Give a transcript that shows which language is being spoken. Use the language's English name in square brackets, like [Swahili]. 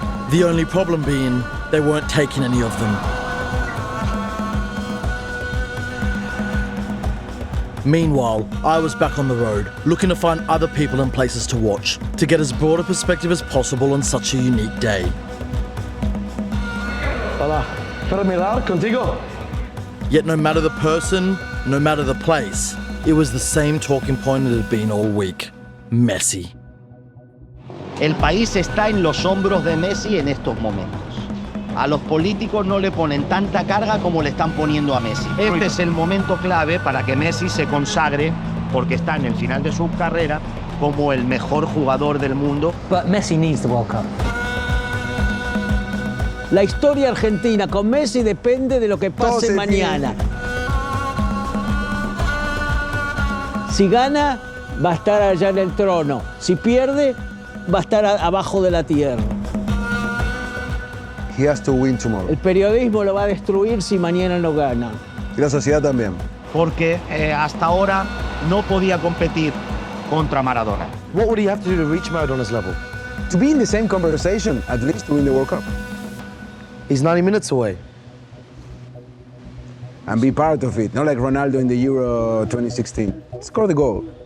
[English] The only problem being, they weren't taking any of them. Meanwhile, I was back on the road, looking to find other people and places to watch, to get as broad a perspective as possible on such a unique day. [Spanish] Hola, ¿puedo mirar contigo? [English] Yet no matter the person, no matter the place, it was the same talking point it had been all week. Messi. [Spanish] El país está en los hombros de Messi en estos momentos. A los políticos no le ponen tanta carga como le están poniendo a Messi. Este es el momento clave para que Messi se consagre, porque está en el final de su carrera, como el mejor jugador del mundo. [English] But Messi needs the World Cup. [Spanish] La historia argentina con Messi depende de lo que pase mañana. Si gana, va a estar allá en el trono. Si pierde, va a estar abajo de la tierra. [English] He has to win tomorrow. [Spanish] El periodismo lo va a destruir si mañana no gana. Y la sociedad también. porque hasta ahora no podía competir contra Maradona. [English] What would he have to do to reach Maradona's level? To be in the same conversation, at least to win the World Cup. He's 90 minutes away. And be part of it, not like Ronaldo in the Euro 2016. Score the goal.